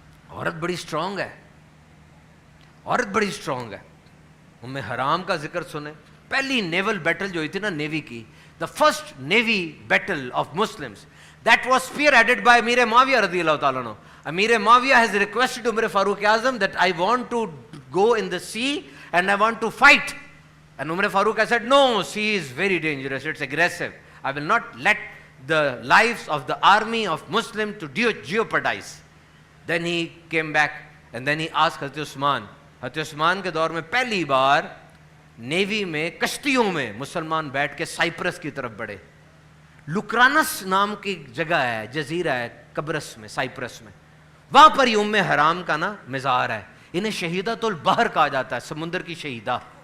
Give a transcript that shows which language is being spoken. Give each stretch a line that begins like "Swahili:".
Hindi: औरत बड़ी स्ट्रांग है, औरत बड़ी स्ट्रांग है। उम्मे हराम का जिक्र सुने, पहली नेवल बैटल जो हुई थी ना नेवी की,
English: the first navy battle of Muslims, that was spearheaded by
Hindi: अमीर मुआविया रज़ियल्लाहु ताला अन्हु।
English: Amir Muawiyah has requested Umar Farooq Azam that I want to go in the sea and I want to fight. And Umar Farooq has said, no, sea is very dangerous, it's aggressive. I will not let the lives of the army of Muslim to jeopardize. Then he came back and then he asked Hazrat Usman.
Hindi: Hazrat Usman के दौर में पहली बार navy में कश्तियों में मुसलमान बैठ के Cyprus की तरफ बढ़े। लुक्रानस नाम की जगह है, जजीरा है कब्रस में, साइप्रस में, वहां पर ही उम्मे हराम का ना मज़ार है। इन्हें शहीदातुल बहर कहा जाता है, समुद्र की शहीदा।